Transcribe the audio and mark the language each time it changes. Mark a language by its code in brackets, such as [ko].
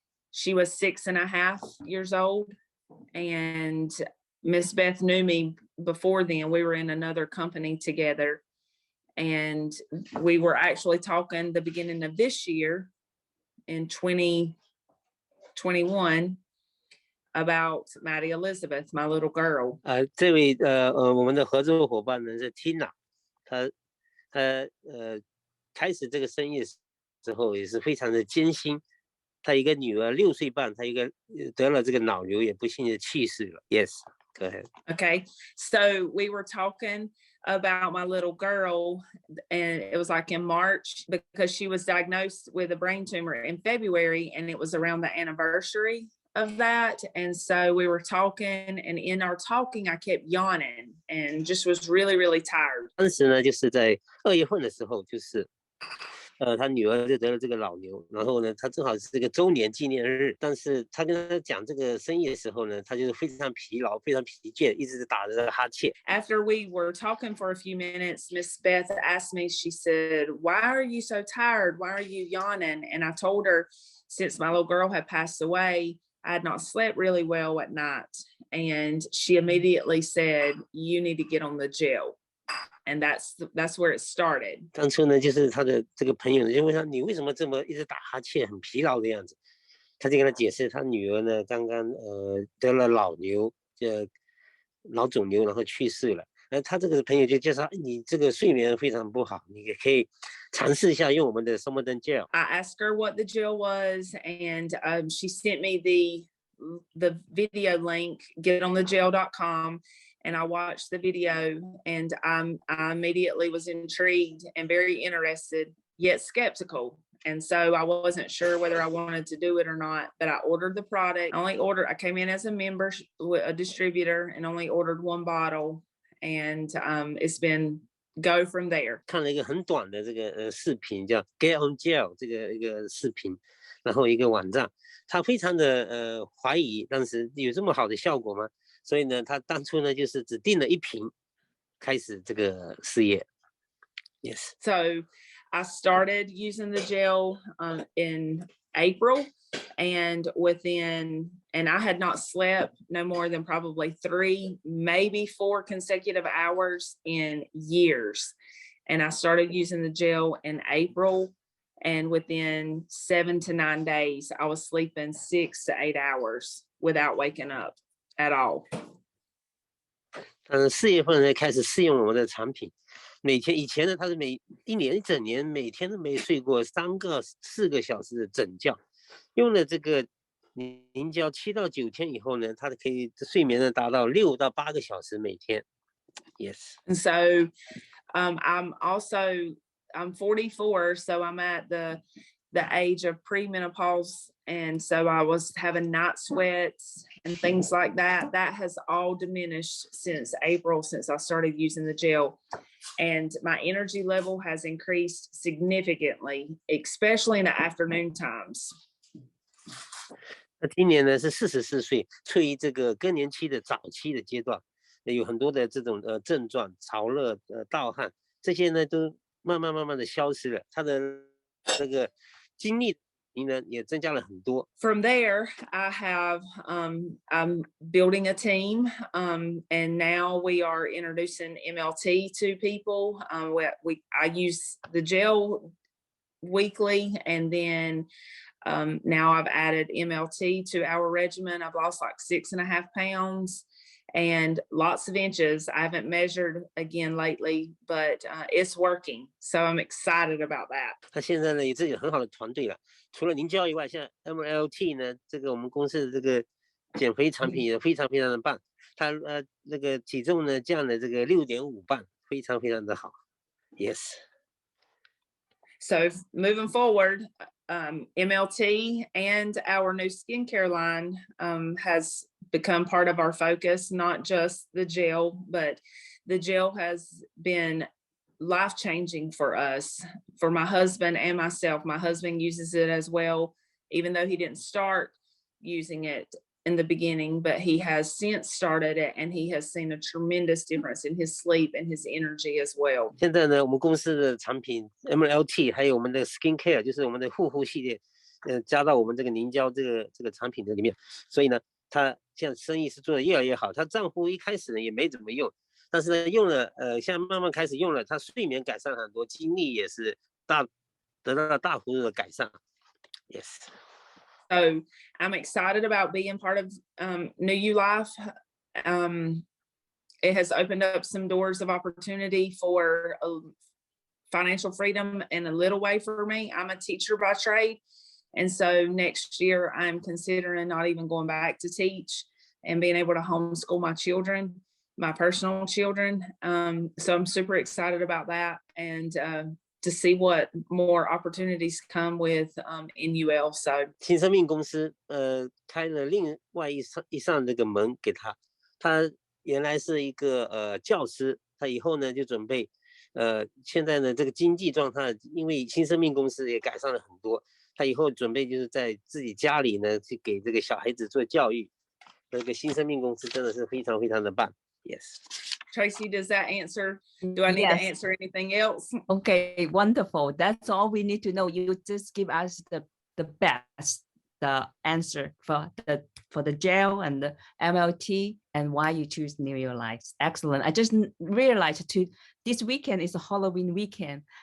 [en] She was 6.5 years old, and Miss Beth knew me before then. We were in another company together, and we were actually talking the beginning of this year in 2021 about Maddie Elizabeth, my little girl. [zh] 这位我们的合作伙伴呢是 Tina， 她开始这个生意的时候也是非常的艰辛。她一个女儿6岁半，她一个得了这个脑瘤，也不幸的去世了。 [en] Yes, go ahead. Okay, so we were talking about my little girl, and it was like in March because she was diagnosed with a brain tumor in February, and it was around the anniversary of that. And so we were talking, and in our talking, I kept yawning and just was really, really tired. [zh] 当时呢，就是在2月份的时候，就是他女儿就得了这个脑瘤，然后呢，他正好是这个周年纪念日，但是他跟他讲这个生意的时候呢，他就是非常疲劳，非常疲倦，一直打着哈欠。 [en] After we were talking for a few minutes, Miss Beth asked me, she said, "Why are you so tired? Why are you yawning?" And I told her, since my little girl had passed away, I had not slept really well at night. And she immediately said, "You need to get on the gel." And that's where it started. [zh] 当初呢，就是他的这个朋友呢，就问他你为什么这么一直打哈欠，很疲劳的样子。他就跟他解释，他女儿呢刚刚得了脑肿瘤，然后去世了。他这个朋友就介绍，你这个睡眠非常不好，你也可以尝试一下用我们的生活灯 gel。 [en] I asked her what the gel was, and she sent me the video link, getonthegel.com. And I watched the video, and I immediately was intrigued and very interested, yet skeptical. And so I wasn't sure whether I wanted to do it or not, but I ordered the product. I came in as a member, a distributor, and only ordered 1 bottle. And it's been go from there. [zh] 看了一个很短的这个视频，叫 Get on Gel 这个一个视频，然后一个网站，他非常的怀疑，当时有这么好的效果吗？所以呢，他当初呢就是只订了1瓶，开始这个事业。 [en] Yes. So I started using the gel in April, and I had not slept no more than probably 3, maybe 4 consecutive hours in years. And I started using the gel in April, and within 7 to 9 days, I was sleeping 6 to 8 hours without waking up at all. [zh] 4月份呢开始试用我们的产品，以前呢他是一整年每天都没睡过4个小时的整觉，用了这个凝胶7到9天以后呢，他可以睡眠呢达到6到8个小时每天。 [en] Yes. And so I'm 44, so I'm at the age of premenopause, and so I was having night sweats and things like that. That has all diminished since April, since I started using the gel, and my energy level has increased significantly, especially in the afternoon times. [zh] 那今年呢是44岁，处于这个更年期的早期的阶段，有很多的这种症状，潮热、盗汗，这些呢都慢慢的消失了，他的那个精力您呢也增加了很多。 [en] From there, I'm building a team, and now we are introducing MLT to people. I use the gel weekly, and then now I've added MLT to our regimen. I've lost like 6.5 pounds and lots of inches. I haven't measured again lately, but it's working. So I'm excited about that. [zh] 他现在呢也是有很好的团队了，除了凝胶以外，现在 MLT 呢，这个我们公司的这个减肥产品也非常非常的棒。他那个体重呢降了这个6.5磅，非常非常的好。 [en] Yes. So moving forward, MLT and our new skincare line has become part of our focus, not just the gel, but the gel has been life-changing for us, for my husband and myself. My husband uses it as well, even though he didn't start using it in the beginning, but he has since started it, and he has seen a tremendous difference in his sleep and his energy as well. [zh] 现在呢，我们公司的产品 MLT 还有我们的 Skincare， 就是我们的护肤系列，加到我们这个凝胶这个产品的里面，所以呢，他现在生意是做得越来越好。他丈夫一开始呢也没怎么用，但是呢用了，现在慢慢开始用了，他睡眠改善很多，精力也是得到了大幅度的改善。 [en] Yes. So I'm excited about being part of Newulife. It has opened up some doors of opportunity for financial freedom in a little way for me. I'm a teacher by trade. And so next year I'm considering not even going back to teach and being able to homeschool my children, my personal children. So I'm super excited about that, and to see what more opportunities come with NUL. So [zh] 新生命公司开了另外一扇这个门给他。他原来是一个教师，他以后呢就准备现在呢这个经济状态，因为新生命公司也改善了很多，他以后准备就是在自己家里呢去给这个小孩子做教育。这个新生命公司真的是非常非常的棒。 [en] Yes. Tracy, does that answer? Do I need to answer anything else? Okay, wonderful. That's all we need to know. You just give us the best answer for the gel and the MLT and why you choose Newulife. Excellent. I just realized this weekend is a Halloween weekend.